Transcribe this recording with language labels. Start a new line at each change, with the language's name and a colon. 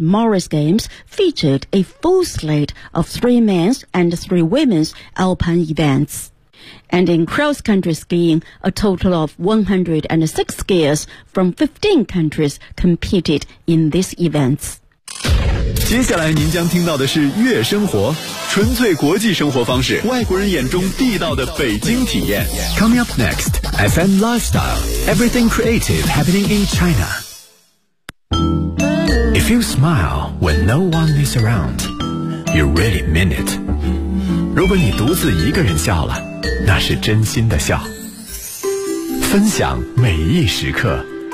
English: Moritz Games featured a full slate of 3 men's and 3 women's alpine events. And in cross-country skiing, a total of 106 skiers from 15 countries competed in these events.
Chinese: 接下来您将听到的是悦生活，纯粹国际生活方式，外国人眼中地道的北京体验。
English: Coming up next, FM Lifestyle, everything creative happening in China. If you smile when no one is around, you really mean it.
Chinese: 如果你独自一个人笑了，那是真心的笑，分享每一时刻。